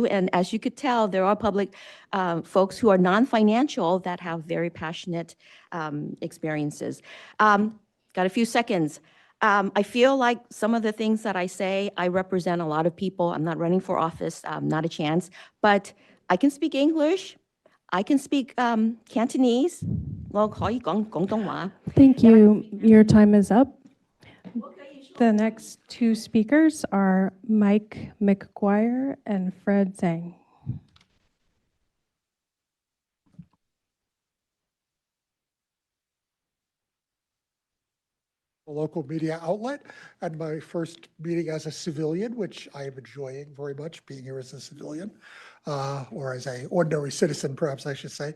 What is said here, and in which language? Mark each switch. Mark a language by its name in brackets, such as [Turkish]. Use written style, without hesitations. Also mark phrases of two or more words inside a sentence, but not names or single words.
[English] And as you could tell, there are public folks who are non-financial that have very passionate experiences. Got a few seconds. I feel like some of the things that I say, I represent a lot of people. I'm not running for office, not a chance, but I can speak English. I can speak Cantonese. [Cantonese] 我可以講廣東話。 [English] Thank you. Your time is up. The next two speakers are Mike McGuire and Fred Zhang. A local media outlet, and my first meeting as a civilian, which I am enjoying very much, being here as a civilian, or as an ordinary citizen, perhaps I should say.